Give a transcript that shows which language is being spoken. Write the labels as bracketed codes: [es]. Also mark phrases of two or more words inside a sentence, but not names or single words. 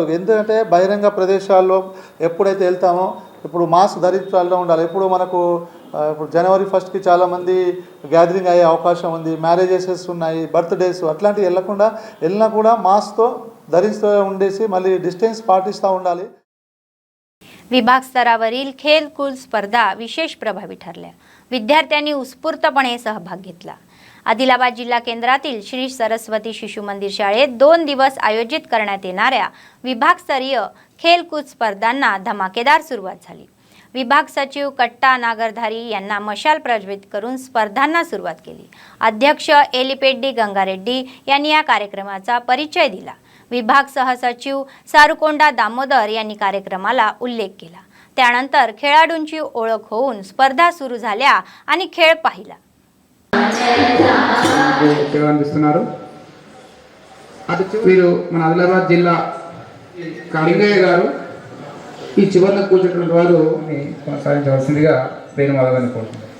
[te] ఎందుకంటే బహిరంగ ప్రదేశాల్లో ఎప్పుడైతే వెళ్తామో ఇప్పుడు మాస్క్ ధరించాలి ఉండాలి. ఇప్పుడు మనకు ఇప్పుడు జనవరి 1కి చాలామంది గ్యాదరింగ్ అయ్యే అవకాశం ఉంది, మ్యారేజెస్ ఉన్నాయి, బర్త్డేస్ అట్లాంటివి వెళ్ళినా కూడా మాస్క్తో ధరిస్తూ ఉండేసి మళ్ళీ డిస్టెన్స్ పాటిస్తూ ఉండాలి. [mr] विभाग स्तरावरील खेलकूद स्पर्धा विशेष प्रभावी ठरल्या. विद्यार्थ्यांनी उत्स्फूर्तपणे सहभाग घेतला. आदिलाबाद जिल्हा केंद्रातील श्री सरस्वती शिशु मंदिर शाळेत 2 दिवस आयोजित करण्यात येणाऱ्या विभागस्तरीय खेलकूद स्पर्धांना धमाकेदार सुरुवात झाली. विभाग सचिव कट्टा नागरधारी यांना मशाल प्रज्वलित करून स्पर्धांना सुरुवात केली. अध्यक्ष एलिपेड्डी गंगारेड्डी यांनी या कार्यक्रमाचा परिचय दिला. विभाग सहसचिव सारुकोंडा दामोदर यांनी कार्यक्रमाला उल्लेख केला. त्यानंतर खेळाडूंची ओळख होऊन स्पर्धा सुरू झाल्या आणि खेळ पाहिला. [te] అందిస్తున్నారు వీరు మన ఆదిలాబాద్ జిల్లా కాళింగయ్య గారు ఈ చివరిలో కూర్చున్నటువంటి వారు కొనసాగించవలసిందిగా పేరు మొదలని కోరుతున్నారు.